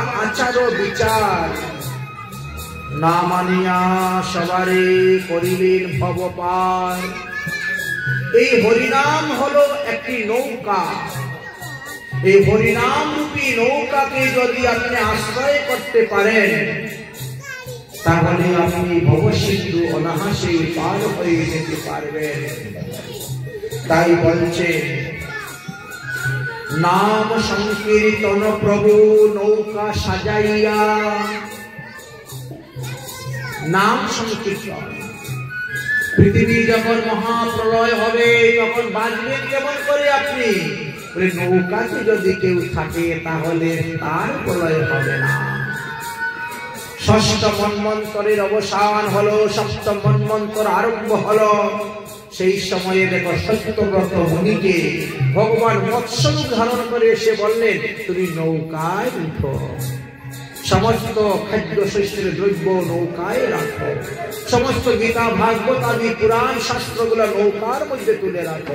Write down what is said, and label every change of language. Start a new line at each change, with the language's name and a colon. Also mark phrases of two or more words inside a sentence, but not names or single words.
Bangla: আচার বিচার না মানিয়া সবারে করিলেন ভব পার এই হরিনাম হলো একটি নৌকা এই হরিনাম রূপী নৌকাকে যদি আপনি আশ্রয় করতে পারেন তাহলে আপনি ভবসিন্ধু অনায়াসে পার হয়ে যেতে পারবেন তাই বলছে নাম সংকীর্তন প্রভু নৌকা সাজাইয়া নাম সংকীর্তন পৃথিবী যখন মহাপ্রলয় হবে তখন বাঁচবেন কেমন করে আপনি বলে নৌকাতে যদি কেউ থাকে তাহলে তার প্রলয় হবে না ষষ্ঠ মন্বন্তরের অবসান হলো সপ্তম মন্বন্তর আরম্ভ হলো সেই সময়ে দেখো সত্যব্রত মুনিকে ভগবান মৎস্যরূপ ধারণ করে এসে বললেন, তুমি নৌকায় উঠো, সমস্ত খাদ্য শস্যের দ্রব্য নৌকায় রাখো, সমস্ত গীতা ভাগবত আদি পুরাণ শাস্ত্রগুলো নৌকার মধ্যে তুলে রাখো।